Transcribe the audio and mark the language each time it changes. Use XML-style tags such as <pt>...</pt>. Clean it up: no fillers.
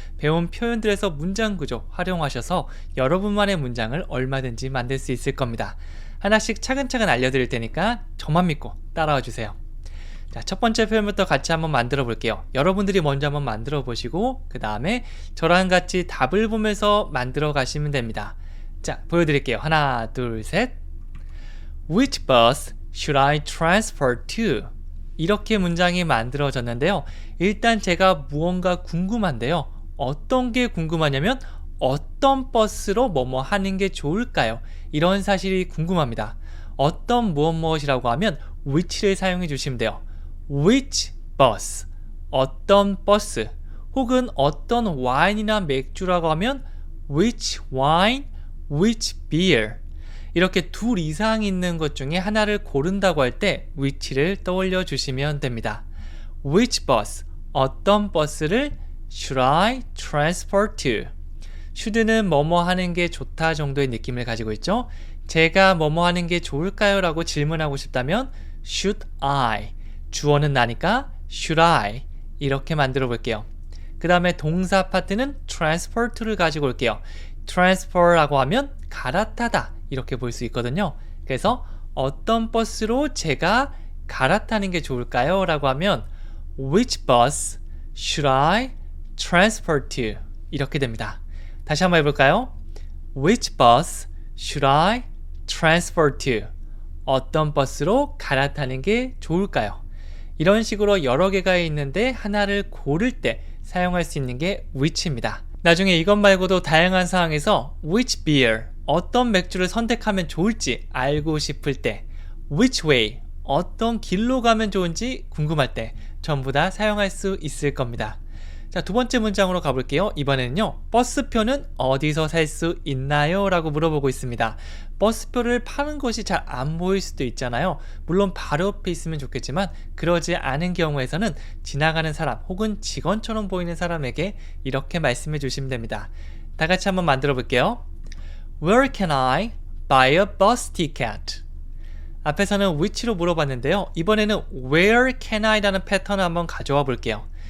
<ko>배운 표현들에서 문장 구조 활용하셔서 여러분만의 문장을 얼마든지 만들 수 있을 겁니다. 하나씩 차근차근 알려드릴 테니까 저만 믿고 따라와 주세요. 자, 첫 번째 표현부터 같이 한번 만들어 볼게요. 여러분들이 먼저 한번 만들어 보시고 그 다음에 저랑 같이 답을 보면서 만들어 가시면 됩니다. 자, 보여드릴게요. 하나, 둘, 셋.</ko> <en>Which bus should I transfer to?</en> <ko>이렇게 문장이 만들어졌는데요. 일단 제가 무언가 궁금한데요. 어떤 게 궁금하냐면 어떤 버스로 뭐뭐 하는 게 좋을까요? 이런 사실이 궁금합니다. 어떤 무엇이라고 하면 which를 사용해 주시면 돼요.</ko> <en>Which bus?</en> <ko>어떤 버스? 혹은 어떤 와인이나 맥주라고 하면</ko> <en>which wine, which beer?</en> <ko>이렇게 둘 이상 있는 것 중에 하나를 고른다고 할 때 which를 떠올려 주시면 됩니다.</ko> <en>Which bus?</en> <ko>어떤 버스를</ko> <en>should I transfer to?</en> <ko>should는 뭐뭐 하는 게 좋다 정도의 느낌을 가지고 있죠. 제가 뭐뭐 하는 게 좋을까요? 라고 질문하고 싶다면</ko> <en>should I?</en> <ko>주어는 나니까</ko> <en>should I</en> <ko>이렇게 만들어 볼게요. 그 다음에 동사 파트는 transfer to를 가지고 올게요. transfer라고 하면 갈아타다 이렇게 볼 수 있거든요. 그래서 어떤 버스로 제가 갈아타는 게 좋을까요? 라고 하면</ko> <en>which bus should I transfer to?</en> <ko>이렇게 됩니다. 다시 한번 해볼까요?</ko> <en>which bus should I transfer to?</en> <ko>어떤 버스로 갈아타는 게 좋을까요? 이런 식으로 여러 개가 있는데 하나를 고를 때 사용할 수 있는 게 which입니다. 나중에 이것 말고도 다양한 상황에서</ko> <en>which beer,</en> <ko>어떤 맥주를 선택하면 좋을지 알고 싶을 때</ko> <en>which way,</en> <ko>어떤 길로 가면 좋은지 궁금할 때 전부 다 사용할 수 있을 겁니다. 자, 두 번째 문장으로 가볼게요. 이번에는요. 버스표는 어디서 살 수 있나요? 라고 물어보고 있습니다. 버스표를 파는 것이 잘 안 보일 수도 있잖아요. 물론 바로 옆에 있으면 좋겠지만 그러지 않은 경우에서는 지나가는 사람 혹은 직원처럼 보이는 사람에게 이렇게 말씀해 주시면 됩니다. 다 같이 한번 만들어 볼게요.</ko> <en>Where can I buy a bus ticket?</en> <ko>앞에서는 which로 물어봤는데요. 이번에는</ko> <en>where can I</en> <ko>라는 패턴을 한번 가져와 볼게요.</ko>